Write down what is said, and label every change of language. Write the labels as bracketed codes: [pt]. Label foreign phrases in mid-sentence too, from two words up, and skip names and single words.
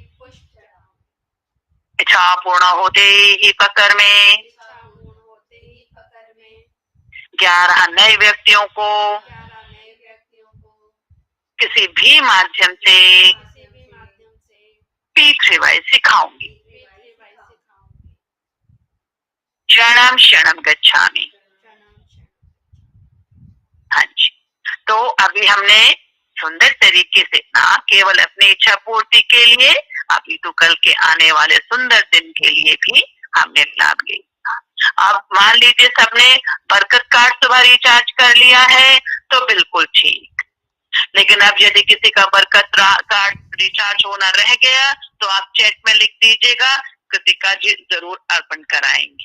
[hi] इच्छा पूर्ण होते ही पकड़ में 11 नए व्यक्तियों को किसी भी माध्यम से P3Y सिखाऊंगी। [sa] शरणम शरणम गच्छामि। [hi] हाँ जी, तो अभी हमने सुंदर तरीके से ना केवल अपनी इच्छा पूर्ति के लिए अभी तो कल के आने वाले सुंदर दिन के लिए भी हमने लाभ लिया। अब मान लीजिए सबने बरकत कार्ड सुबह रिचार्ज कर लिया है तो बिल्कुल ठीक, लेकिन अब यदि किसी का बरकत कार्ड रिचार्ज होना रह गया तो आप चैट में लिख दीजिएगा, कृतिका जी जरूर अर्पण कराएंगी।